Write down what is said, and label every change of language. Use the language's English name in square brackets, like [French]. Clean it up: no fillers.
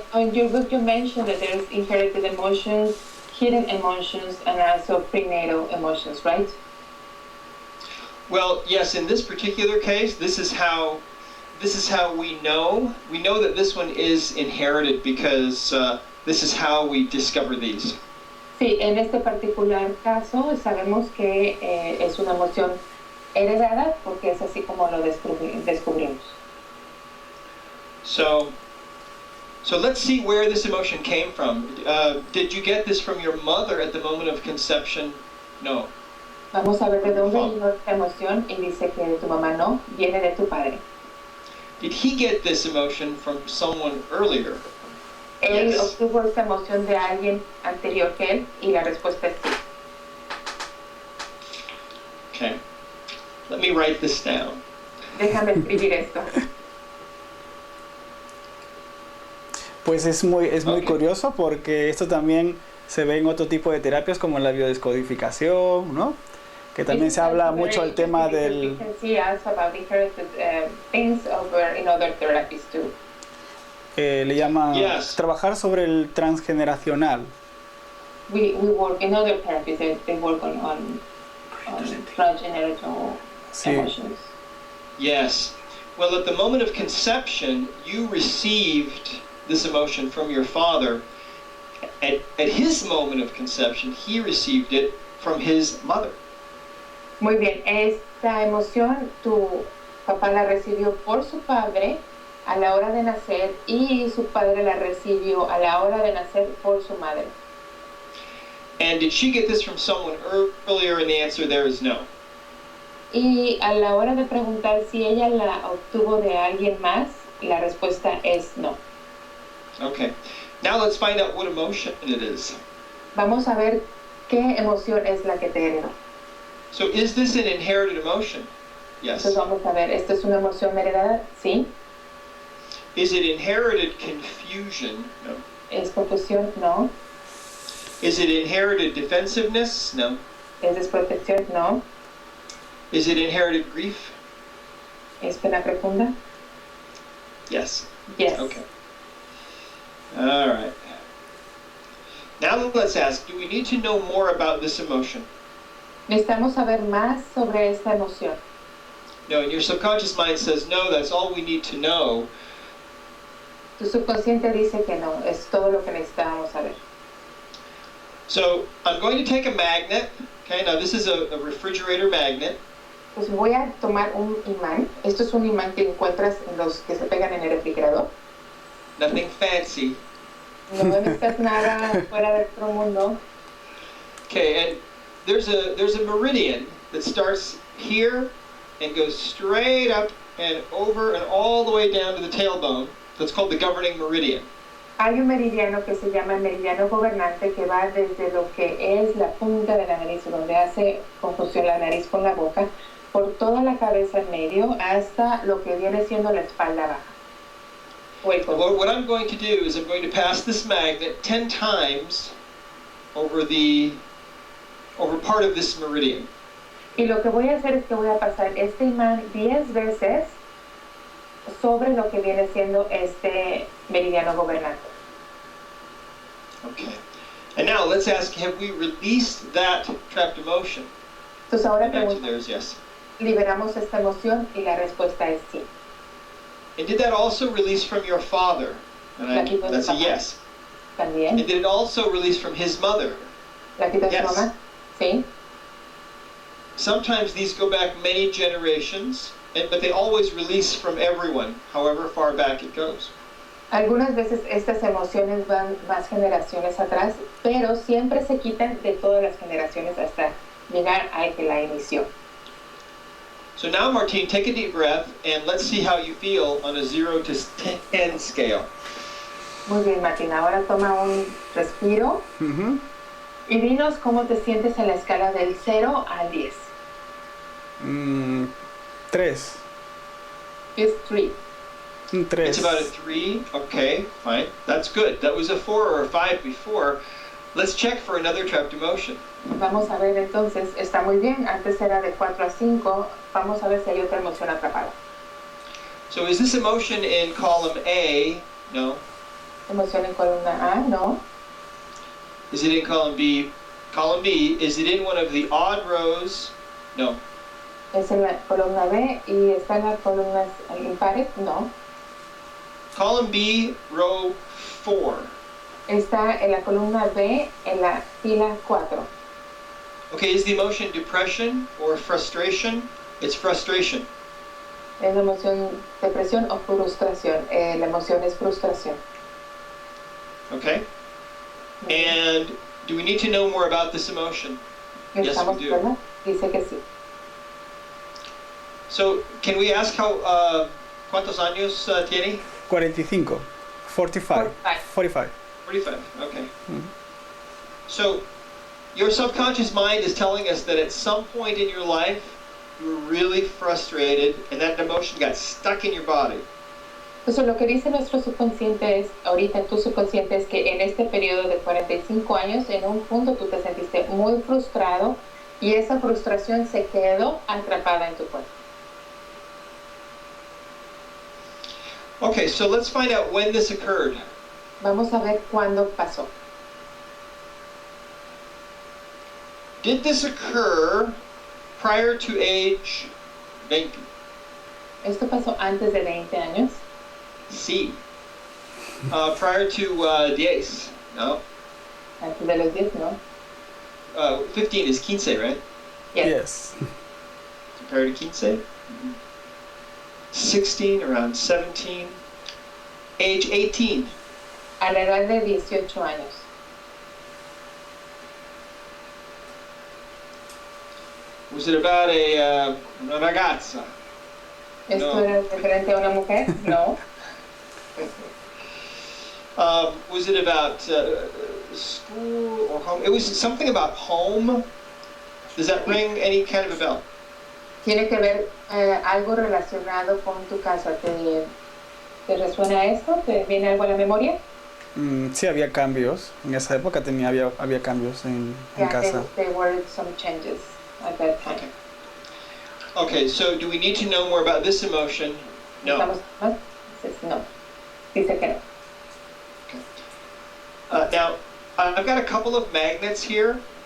[English] In your book you mentioned that there's inherited emotions, hidden emotions, and also prenatal emotions, right? Well, yes, in this particular case, this is how we know. We know that this one is inherited because this is how we discover these. [Spanish] Sí, en este particular caso sabemos que es una emoción heredada porque es así como lo descubrimos. [English] So let's see where this emotion came from. Did you get this from your mother at the moment of conception? No. [Spanish] Vamos a ver de dónde vino esta emoción y dice que de tu mamá no, viene de tu padre. [English] Did he get this emotion from someone earlier? [Spanish] Él [English] Yes. [Spanish] obtuvo esta emoción de alguien anterior que él y la respuesta es sí. [English] Okay. Let me write this down. [Spanish] Déjame escribir esto. Pues es muy [English] Ok. [Spanish] curioso porque esto también se ve en otro tipo de terapias como la biodescodificación, ¿no? Que también se habla mucho del tema del... [English] We can see also about inherited things over in other therapies too. [Spanish] le llaman [English] Yes. [Spanish] trabajar sobre el transgeneracional. [English] We work in other therapies, they work on transgenerational [Spanish] Sí. [English] emotions. Yes. Well, at the moment of conception, you received this emotion from your father. At his moment of conception, he received it from his mother. [Spanish] Muy bien, esta emoción tu papá la recibió por su padre a la hora de nacer y su padre la recibió a la hora de nacer por su madre. [English] And did she get this from someone earlier? And the answer there is no. [Spanish] Y a la hora de preguntar si ella la obtuvo de alguien más, la respuesta es no. [English] Okay. Now let's find out what emotion it is. [Spanish] Vamos a ver qué emoción es la que te heredó. [English] So is this an inherited emotion? Yes. [Spanish] Entonces vamos a ver, ¿esto es una emoción heredada? Sí. [English] Is it inherited confusion? No. [Spanish] ¿Es confusión? No. [English] Is it inherited defensiveness? No. [Spanish] ¿Es desprotección? No. [English] Is it inherited grief? [Spanish] ¿Es pena profunda? [English] Yes. Yes. Okay. All right. Now let's ask, do we need to know more about this emotion? [Spanish] Necesitamos saber más sobre esta emoción. [English] No, and your subconscious mind says, no, that's all we need to know. [Spanish] Tu subconsciente dice que no, es todo lo que necesitábamos saber. [English] So I'm going to take a magnet. Okay, now this is a refrigerator magnet. [Spanish] Pues voy a tomar un imán. Esto es un imán que encuentras en los que se pegan en el refrigerador. [English] Nothing fancy. [Spanish] No necesitas nada fuera del otro mundo. [English] Okay, and there's a meridian that starts here and goes straight up and over and all the way down to the tailbone. That's called the governing meridian. [Spanish] Hay un meridiano que se llama el meridiano gobernante que va desde lo que es la punta de la nariz, donde hace conjunción la nariz con la boca, por toda la cabeza en medio hasta lo que viene siendo la espalda baja. O el cuello. [English] What I'm going to do is I'm going to pass this magnet 10 times over part of this meridian. [Spanish] Y lo que voy a hacer es que voy a pasar este imán 10 veces sobre lo que viene siendo este meridiano gobernante. [English] Okay. And now let's ask, have we released that trapped emotion? [Spanish] Entonces ahora [English] The answer [Spanish] pregunto, [English] there is yes. [Spanish] ¿liberamos esta emoción? Y la respuesta es sí. [English] And did that also release from your father? And [Spanish] La quitó de [English] that's a [Spanish] papá. [English] yes. [Spanish] También. [English] And did it also release from his mother? [Spanish] ¿La quitó de [English] Yes. [Spanish] su mamá? Sí. [English] Sometimes these go back many generations, but they always release from everyone, however far back it goes. [Spanish] Algunas veces estas emociones van más generaciones atrás, pero siempre se quitan de todas las generaciones hasta llegar a que la inició. [English] So now, Martine, take a deep breath and let's see how you feel on a 0 to 10 scale. [Spanish] Muy bien, Martina. Ahora toma un respiro Ujú. y dinos cómo te sientes en la escala del 0 al 10. 3. [English] It's 3. [Spanish] Un 3. [English] It's about a 3. Okay, fine. That's good. That was a 4 or a 5 before. Let's check for another trapped emotion. [Spanish] Vamos a ver entonces, está muy bien, antes era de 4 a 5, vamos a ver si hay otra emoción atrapada. [English] So is this emotion in column A? No. [Spanish] Emoción en columna A, no. [English] Is it in column B? Column B, is it in one of the odd rows? No. [Spanish] Es en la columna B y está en las columnas impares, no. [English] Column B, row 4. [Spanish] Está en la columna B en la fila 4. [English] Okay, is the emotion depression or frustration? It's frustration. [Spanish] Es la emoción depresión o frustración. La emoción es frustración. [English] Okay? And do we need to know more about this emotion? Yes, [Spanish] ¿Estamos, [English] we do. [Spanish] verdad? Dice que sí. [English] So, can we ask how, [Spanish] ¿cuántos años tiene? [English] 45. 45. 45. 45, okay. So, your subconscious mind is telling us that at some point in your life, you were really frustrated and that emotion got stuck in your body. [Spanish] Entonces lo que dice nuestro subconsciente es, ahorita tu subconsciente es que en este periodo de 45 años, en un punto tú te sentiste muy frustrado y esa frustración se quedó atrapada en tu cuerpo. [English] Okay, so let's find out when this occurred. [Spanish] Vamos a ver cuándo pasó. [English] Did this occur prior to age 20? [Spanish] ¿Esto pasó antes de 20 años? [English] Sí. Prior to 10? No. [Spanish] Antes de los 10, ¿no? [English] 15 is 15, right? Yes. Prior to 15? 16, around 17. Age 18. [Spanish] A la edad de 18 años. [English] Was it about [Italian] una ragazza? [Spanish] ¿Esto No. era referente a una mujer? No. [English] Was it about school or home? It was something about home. Does that ring any kind of a bell? [Spanish] ¿Tiene que ver algo relacionado con tu casa? ¿Te resuena esto? ¿Te viene algo a la memoria? Sí, había cambios. En esa época había cambios en casa. [English] There were some changes at that time. Okay. Okay, so do we need to know more about this emotion? No. [Spanish] ¿Estamos más? No. Dice que no. [English] Now, I've got a couple of magnets here.